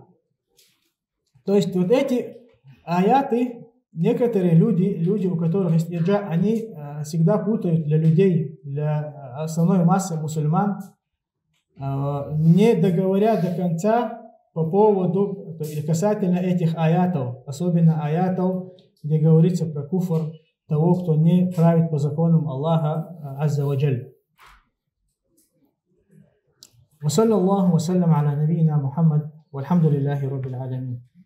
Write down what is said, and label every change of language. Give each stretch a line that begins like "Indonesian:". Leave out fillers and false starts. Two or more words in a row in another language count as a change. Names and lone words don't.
Russian: То есть вот эти аяты, некоторые люди, у которых есть ирджа, они всегда путают для людей, для основной массы мусульман, не договоря до конца по поводу, или касательно этих аятов, особенно аятов, где говорится про куфр того, кто не правит по законам Аллаха
Arabic: عز وجل. وصلى الله وسلم على نبينا محمد والحمد لله رب العالمين.